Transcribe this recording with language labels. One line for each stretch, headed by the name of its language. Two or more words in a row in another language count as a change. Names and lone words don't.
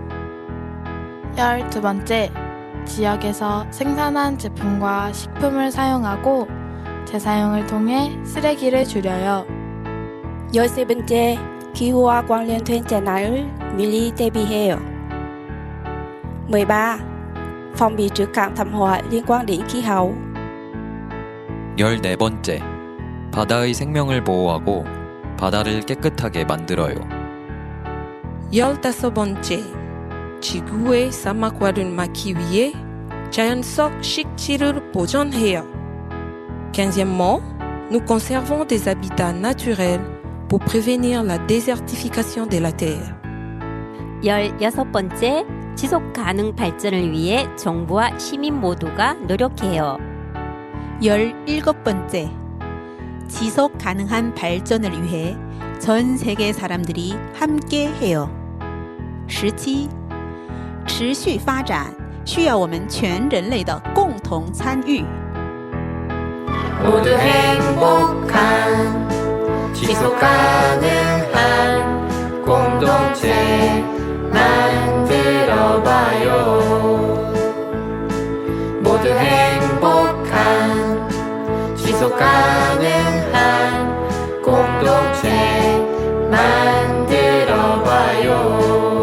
Korean: 12번째, 지역에서 생산한 제품과 식품을 사용하고 재사용을 통해 쓰레기를 줄여요. 13번째, 기후와 관련된 재난을 미리 대비해요. 13.
Vietnamese: phòng bị trước các thảm họa liên quan đến khí hậu.
Korean: 14번째, 바다의 생명을 보호하고 바다를 깨끗하게 만들어요. 15번째, 지구의 사막화를 막기 위해 자연적 식지를 보존해요.
French: 15e, nous conservons des habitats naturels pour prévenir la désertification de la terre.
Korean: 16번째, 지속 가능 발전을 위해 정부와 시민 모두가 노력해요. 17번째, 지속 가능한 발전을 위해 전 세계 사람들이 함께 해요. 17.
Chinese: 持续发展需要我们全人类的共同参与。
Korean: 모두 행복한 지속 가능한 공동체 만들어봐요. 모두 행복한 지속 가능한 공동체 만들어봐요.